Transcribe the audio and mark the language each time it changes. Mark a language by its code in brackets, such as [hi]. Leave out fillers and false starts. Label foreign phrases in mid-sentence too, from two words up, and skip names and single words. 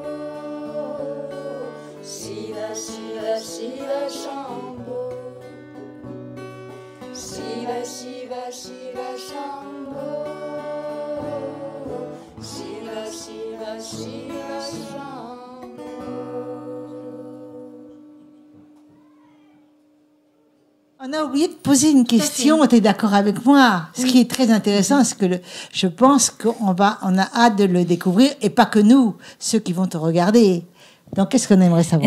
[sa] शिव शिव शिव शम्भो. शिव शिव शिव शम्भो. शिव शिव शिव शम्भो. [fr] On a oublié de poser une question, tu es d'accord avec moi? Ce qui est très intéressant, c'est que je pense on a hâte de le découvrir, et pas que nous, ceux qui vont te regarder. Donc, qu'est-ce qu'on aimerait savoir?